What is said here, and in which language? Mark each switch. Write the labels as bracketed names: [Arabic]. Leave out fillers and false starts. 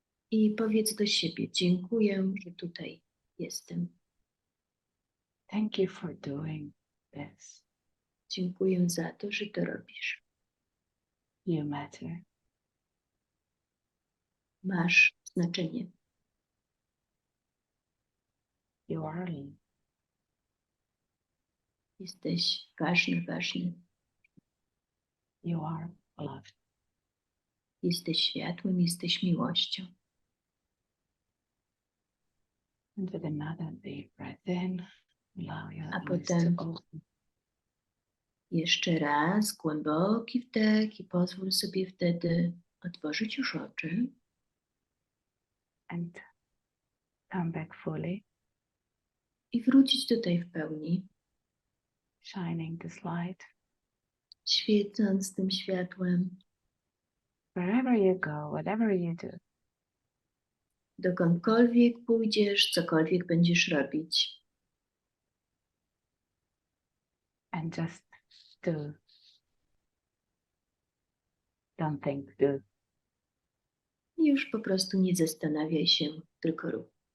[Polish] i powiedz do siebie: dziękuję, że tutaj jestem. [English] Thank you for doing this. [Polish] Dziękuję za to, że to robisz. [English] You matter. [Polish] Masz znaczenie. [English] You are loved. [Polish] Jesteś ważny, ważny. [English] You are loved. [Polish] Jesteś światłem, jesteś miłością. [English] And with another deep breath in, allow your [Polish] A [English] eyes [Polish] potem [English] to open. [Polish] jeszcze raz głęboki wdech i pozwól sobie wtedy otworzyć już oczy [English] And come back fully, [Polish] i wrócić tutaj w pełni, [English] shining this light. [Polish] świecąc tym światłem, [English] Wherever you go, whatever you do, [Polish] dokądkolwiek pójdziesz, cokolwiek będziesz robić. [English] and just do. Don't think, do. [Polish] I już po prostu nie zastanawiaj się, tylko rób.